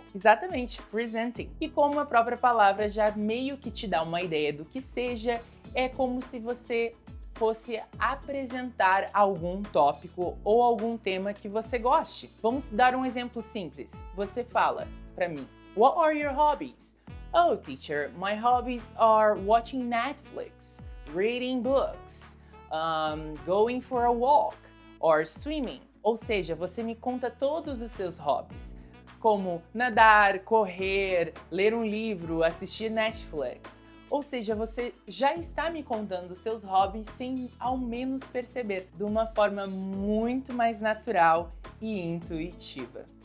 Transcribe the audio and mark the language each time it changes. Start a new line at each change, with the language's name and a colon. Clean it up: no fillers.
Portuguese: Exatamente, Presenting. E como a própria palavra já meio que te dá uma ideia do que seja, é como se você fosse apresentar algum tópico ou algum tema que você goste. Vamos dar um exemplo simples. Você fala para mim,
English: "What are your hobbies?" "Oh, teacher, my hobbies are watching Netflix, reading books, going for a walk, or swimming."
Portuguese: Ou seja, você me conta todos os seus hobbies, como nadar, correr, ler um livro, assistir Netflix. Ou seja, você já está me contando os seus hobbies sem ao menos perceber, de uma forma muito mais natural e intuitiva.